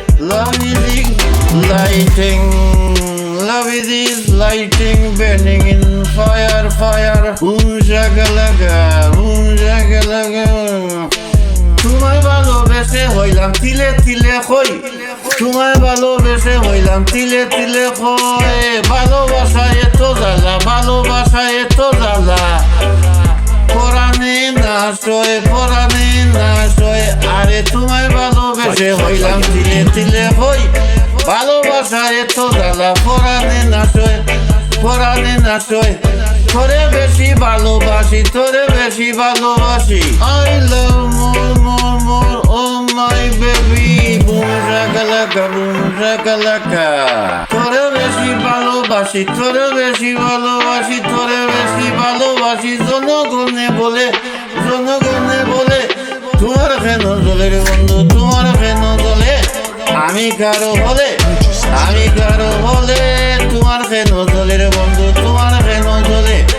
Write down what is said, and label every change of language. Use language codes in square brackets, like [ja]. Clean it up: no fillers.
[en] Love is lighting, love is lighting, burning in fire, fire. Boom shakalaka, boom shakalaka. [bn] তোমায় ভালোবেসে হইলাম তিলে তিলে কই, তোমায় ভালোবেসে হইলাম তিলে তিলে কই। ভালোবাসা এত জ্বালা, ভালোবাসা এত জ্বালা, পরাণে না সয়, পরাণে না সয়। আরে তোমায় ভালোবেসে হইলাম তিলে তিলে কই, ভালোবাসা এত জ্বালা, পরাণে না সয়, পরাণে না সয়। তোরে বেশি ভালোবাসি, তোরে বেশি ভালোবাসি। [en] I love more, more, more, oh my baby. Boom shakalaka, boom shakalaka. [bn] তোরে বেশি ভালোবাসি, তোরে বেশি ভালোবাসি, তোরে বেশি ভালোবাসি। জনগণে বলে, জনগণে বলে তোমার কেন জ্বলে রে বন্ধু, তোমার কেন জ্বলে? আমি কারো হলে, আমি কারো হলে তোমার কেন জ্বলে রে বন্ধু, তোমার কেন জ্বলে?